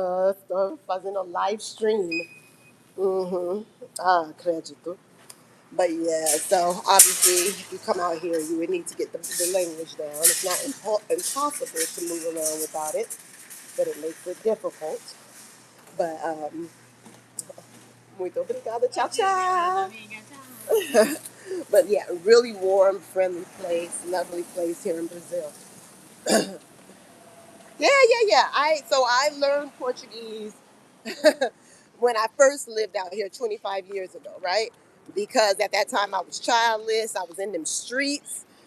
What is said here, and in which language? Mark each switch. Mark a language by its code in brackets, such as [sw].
[pt] Estou fazendo a live stream. Mm-hmm. Ah, acredito. [en] But yeah, so obviously, if you come out here, you would need to get the language down. It's not impossible to move around without it, but it makes it difficult. [pt] But muito obrigada, tchau, tchau. [en] But yeah, really warm, friendly place, lovely place here in Brazil. Yeah. I learned Portuguese when I first lived out here 25 years ago, right? Because at that time I was childless. I was in them streets.